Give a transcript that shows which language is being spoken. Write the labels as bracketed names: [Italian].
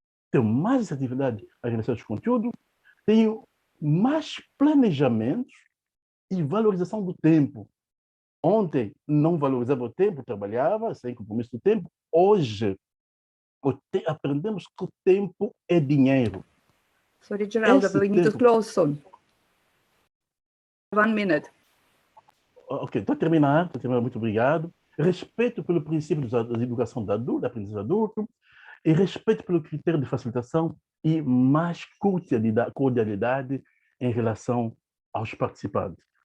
[Portuguese] Tenho mais assertividade em relação aos conteúdos, tenho mais planejamentos e valorização do tempo. Ontem não valorizava o tempo, trabalhava sem compromisso do tempo. Hoje aprendemos que o tempo é dinheiro. [English] Sorry, Geraldo, we need to close soon. 1 minute. [Portuguese] Ok, estou a terminar, muito obrigado. Respeito pelo princípio da educação da aprendizagem adulto, e respeito pelo critério de facilitação e mais cordialidade em relação aos participantes.